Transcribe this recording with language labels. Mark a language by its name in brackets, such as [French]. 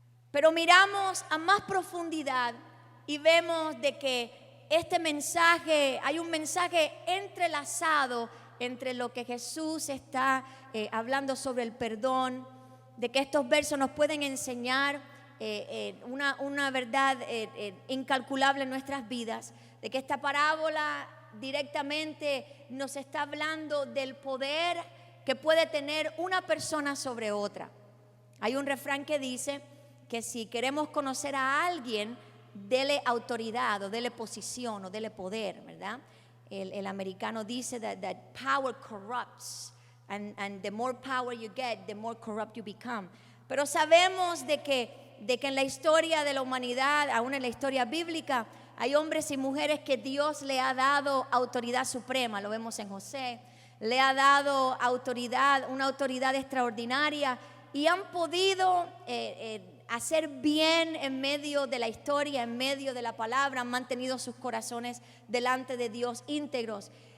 [Spanish] Pero miramos a más profundidad y vemos de que este mensaje, hay un mensaje entrelazado entre lo que Jesús está hablando sobre el perdón, de que estos versos nos pueden enseñar una verdad incalculable en nuestras vidas, de que esta parábola directamente nos está hablando del poder que puede tener una persona sobre otra. Hay un refrán que dice que si queremos conocer a alguien, dele autoridad o dele posición o dele poder, ¿verdad? El americano dice [English] that power corrupts, and the more power you get, the more corrupt you become. [Spanish] Pero sabemos de que en la historia de la humanidad, aún en la historia bíblica, hay hombres y mujeres que Dios le ha dado autoridad suprema. Lo vemos en José, le ha dado autoridad, una autoridad extraordinaria, y han podido hacer bien en medio de la historia, en medio de la palabra, han mantenido sus corazones delante de Dios íntegros.